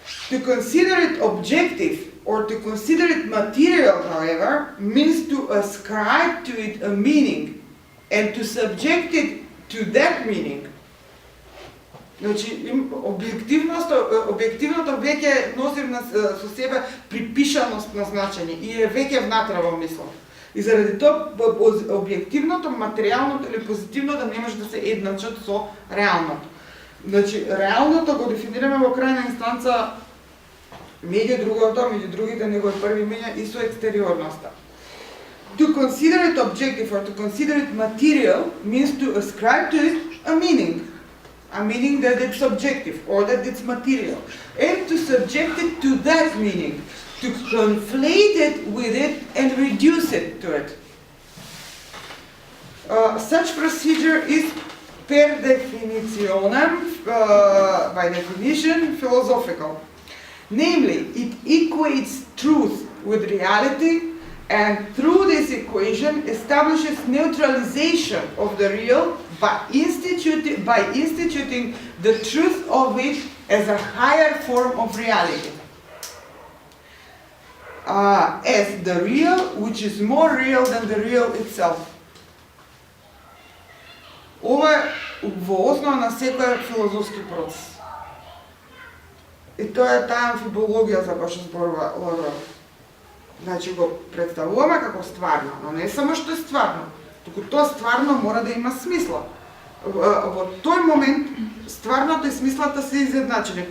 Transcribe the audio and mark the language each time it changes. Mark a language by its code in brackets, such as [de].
[en] To consider it objective or to consider it material, however, means to ascribe to it a meaning and to subject it to that meaning. [mk] Значи, објективното веќе носи со себе припишаност на значење и е веќе внатре во мислот. И заради тоа, објективното, материјалното или позитивното не може да се едначат со реалното. Значи, реалното го дефинираме во крајна инстанца меѓу другото, меѓу другите негови први имења и со екстериорноста. [en] To consider it objective or to consider it material means to ascribe to it a meaning that it's objective or that it's material, and to subject it to that meaning, to conflate it with it and reduce it to it. Such procedure is per definitionem, by definition, philosophical. Namely, it equates truth with reality, and through this equation establishes neutralization of the real by instituting the truth of it as a higher form of reality. As the real, which is more real than the real itself. [mk] Ова е во основа на секој филозофски процес. И тоа е таа амфибологија за која што зборува Ларуел. Значи го представуваме како стварно, но не само што е стварно, туку тоа стварно мора да има смисла. Во тој момент стварното и смислата се изедначени.